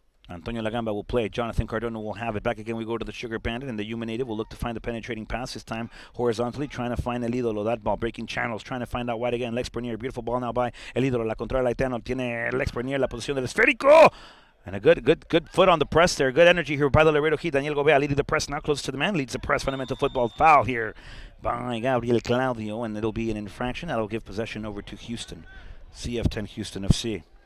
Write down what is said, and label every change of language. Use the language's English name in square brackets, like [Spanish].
[English] Antonio Lagamba will play. Jonathan Cardona will have it. Back again we go to the Sugar Bandit, and the Human Native will look to find the penetrating pass, this time horizontally, trying to find El Ídolo. That ball breaking channels, trying to find out wide again. Lex Bernier, beautiful ball now by El Ídolo. [Spanish] La controla el haitiano. Tiene Lex Bernier la posición del esférico. [English] And a good foot on the press there. Good energy here by the Laredo Heat. Daniel Gobea leading the press now, close to the man. Leads the press. Fundamental football foul here by Gabriel Claudio, and it'll be an infraction. That'll give possession over to Houston. CF10 Houston FC.